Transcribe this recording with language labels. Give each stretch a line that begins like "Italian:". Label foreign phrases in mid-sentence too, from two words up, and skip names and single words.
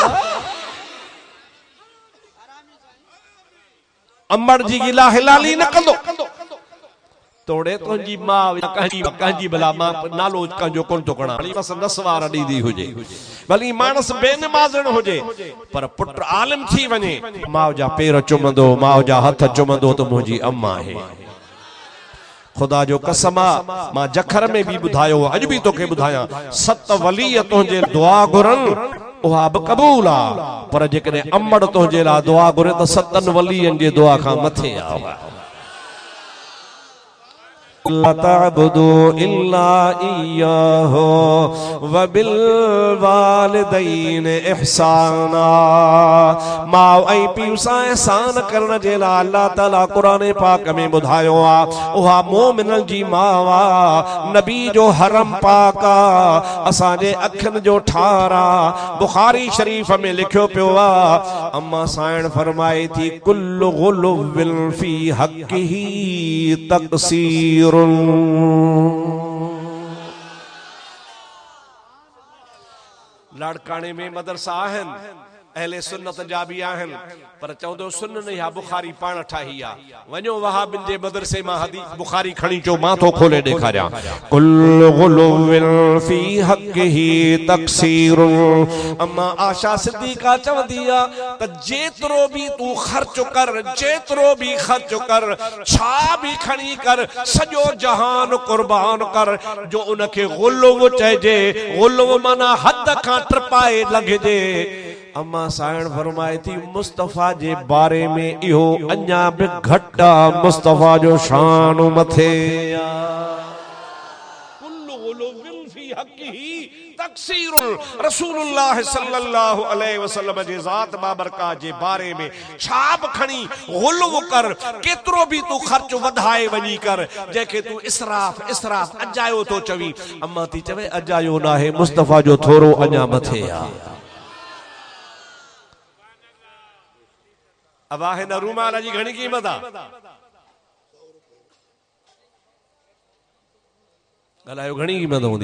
Sindhi: अम्मड़ जी गिला हिलाली न कंदो, तोड़े तुंहिंजी मां कंहिंजी भला मां नालो कंहिंजो कोन थो खणा, भली बस नसवार ॾींदी हुजे, भली मानस बेनमाज़ण हुजे, पर पुट आलिम थी वञे, माउ जा पेर चुमंदो, माउ जा हथ चुमंदो त मुंहिंजी अम्मा आहे। खुदा जो कसम आ, मां जखर में भी ॿुधायो, अॼु भी तोखे ॿुधायां, 7 वली तुंहिंजे दुआ घुरनि उहा बि क़बूल आ, पर जेकॾहिं अम्मड़ तुंहिंजे लाइ दुआ घुरे त 7 वलियनि जे दुआ खां मथे आ।
Arabic: لا تعبدوا إلا إياه وبالوالدين إحسانا.
Sindhi: माउ ऐं पीउ सां एहसान करण जे लाइ अल्लाह ताला क़ुरान पाक में ॿुधायो आ, उहा मोमिनन जी माउ आ, नबी जो हरम पाक आ, असांजे अखियुनि जो ठार आ। बुखारी शरीफ में लिखियो पियो आ, अम्मा साइण फरमाए थी
Arabic: كل غلو في حقه تقصير.
Sindhi: लाड़काने में मदरसा आहिनि, अहले सुन्नत जा भी आहिनि, पर चवंदो सुन्न या बुखारी पाण ठाही आ। वञो वहाबिन जे मदरसे मां हदीस बुखारी खणी चो, मां तो खोले ॾेखारियां।
Arabic: كل غلو في حقه تقصير.
Sindhi: अम्मा आशा सिद्दीक़ा चवंदी आ त जेतिरो भी तू ख़र्च कर, जेतिरो भी ख़र्च कर, छा भी खणी कर, सॼो जहान कुर्बान कर, जो उनखे गुलुव चइजे। गुलुव माना हद खां ट्रपाए लंघजे। अम्मा साइण फरमाए थी मुस्तफ़ा जे बारे में इहो अञा भी घटा, मुस्तफ़ा जो शान मथे आ।
Arabic: كل غلو في حقه تقصير.
Sindhi: रसूलुल्लाह
Arabic: صلى الله عليه وسلم
Sindhi: जे ज़ात बाबरकात जे बारे में छा बि खणी गुलुव कर, केतिरो भी तू ख़र्च वधाए वञी कर, जंहिंखे तू इसराफ़ इसराफ़ अजायो तो चवी। अम्मा थी चवे अजायो न आहे, मुस्तफ़ा जो थोरो अञा मथे आ। अब आहे न रूमाल जी घणी क़ीमत आ, ॻाल्हायो घणी क़ीमत हूंदी?